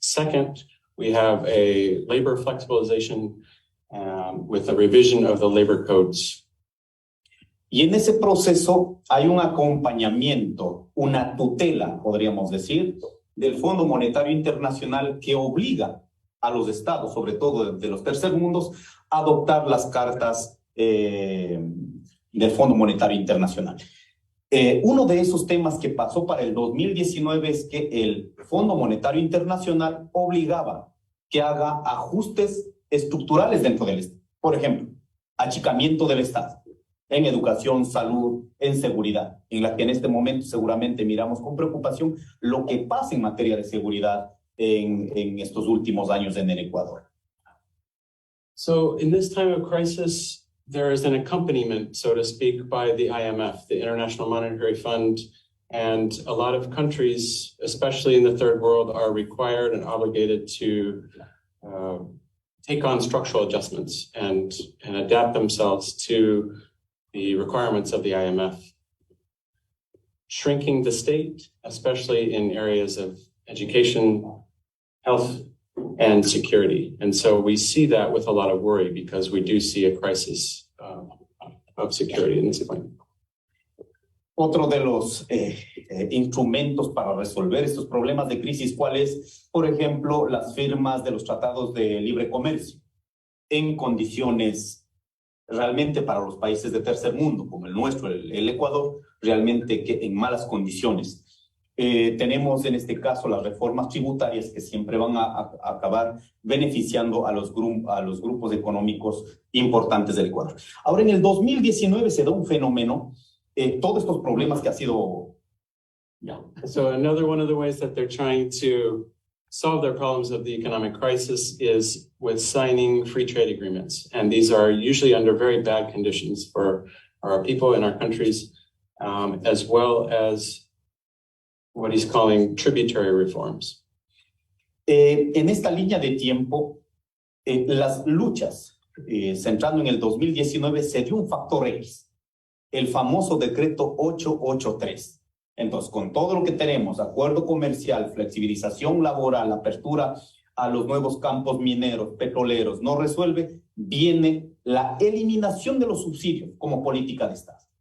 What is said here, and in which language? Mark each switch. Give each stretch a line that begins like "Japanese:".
English: Second, we have a labor flexibilization with a revision of the labor codes.
Spanish: Y en ese proceso hay un acompañamiento, una tutela, podríamos decir, del Fondo Monetario Internacional que obliga a los estados, sobre todo de los tercermundos, adoptar las cartas del Fondo Monetario Internacional. Uno de esos temas que pasó para el 2019 es que el Fondo Monetario Internacional obligaba que haga ajustes estructurales dentro del Estado. Por ejemplo, achicamiento del Estado en educación, salud, en seguridad, en la que en este momento seguramente miramos con preocupación lo que pasa en materia de seguridad en estos últimos años en el Ecuador.
English: So in this time of crisis, there is an accompaniment, so to speak, by the IMF, the International Monetary Fund, and a lot of countries, especially in the third world, are required and obligated to take on structural adjustments and adapt themselves to the requirements of the IMF. Shrinking the state, especially in areas of education, health, and security. And so we see that with a lot of worry because we do see a crisis of security in this point.
Spanish: Otro de los instrumentos para resolver estos problemas de crisis, ¿cuál es? Por ejemplo, las firmas de los tratados de libre comercio en condiciones realmente para los países de tercer mundo, como el nuestro, el Ecuador, realmente que en malas condiciones. Tenemos en este caso las reformas tributarias que siempre van a acabar beneficiando a los grupos económicos importantes del Ecuador. Ahora, en el 2019 se da un fenómeno, todos estos problemas que ha sido...
English: So another one of the ways that they're trying to solve their problems of the economic crisis is with signing free trade agreements. And these are usually under very bad conditions for our people in our countries, as well as what he's calling tributary reforms.
Spanish: En esta línea de tiempo, las luchas, centrando en el 2019, se dio un factor X, el famoso decreto 883. Entonces, con todo lo que tenemos, acuerdo comercial, flexibilización laboral, apertura a los nuevos campos mineros, petroleros, no resuelve, viene la eliminación de los subsidios como política de Estado.